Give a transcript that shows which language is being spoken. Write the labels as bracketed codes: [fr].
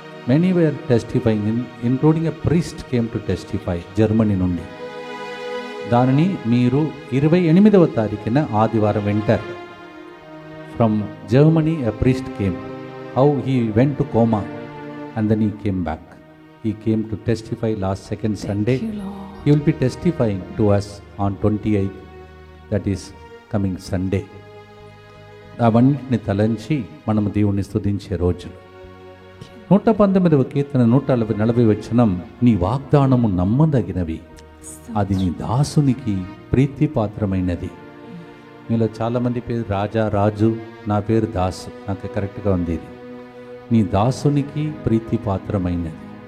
[en] Many were testifying, including a priest came to testify Germany నుండి. [te] దానిని మీరు 28వ తారీఖున ఆదివారం వింటారు. [en] From Germany a priest came, how he went to coma and then he came back. He came to testify last second Sunday. He will be testifying to us on 28th, that is coming Sunday. [te] అవన్నిటిని తలంచి మనము దేవుని స్తుతించే రోజు. 119వ కీర్తన 140 వచనం, నీ వాగ్దానము నమ్మదగినవి, అది నీ దాసునికి ప్రీతిపాత్రమైనది. మీలో చాలామంది పేరు రాజా, రాజు, నా పేరు దాసు. నాకు కరెక్ట్గా ఉంది ఇది. నీ దాసునికి ప్రీతిపాత్రమైనది.